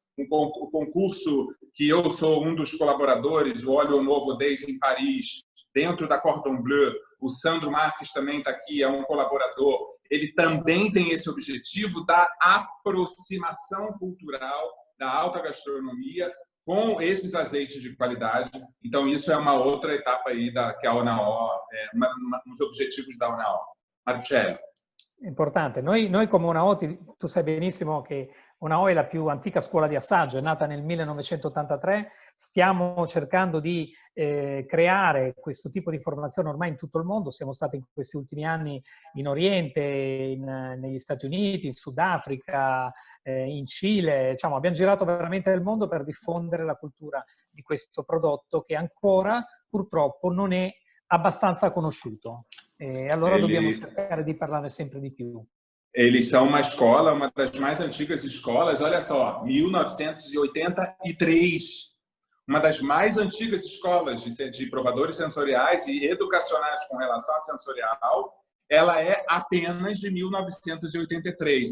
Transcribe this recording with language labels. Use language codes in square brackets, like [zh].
[pt] o concurso que eu sou um dos colaboradores, o Olho Novo Days em Paris, dentro da Cordon Bleu, o Sandro Marques também está aqui, é um colaborador, ele também tem esse objetivo da aproximação cultural da alta gastronomia com esses azeites de qualidade. Então, isso é uma outra etapa aí que a ONAO, um dos objetivos da ONAO. Marcello. Importante. [it] Noi come ONAO, tu sai benissimo che ONAO è la più antica scuola di assaggio, è nata nel 1983, stiamo cercando di creare questo tipo di formazione ormai in tutto il mondo, siamo stati in questi ultimi anni in Oriente, negli Stati Uniti, in Sudafrica, in Cile, diciamo, abbiamo girato veramente il mondo per diffondere la cultura di questo prodotto che ancora purtroppo non è abbastanza conosciuto. E allora dobbiamo cercare di parlarne sempre di più. [pt] Eles são uma escola, uma das mais antigas escolas, olha só, 1983. Uma das mais antigas escolas de provadores sensoriais e educacionais com relação a sensorial, ela é apenas de 1983.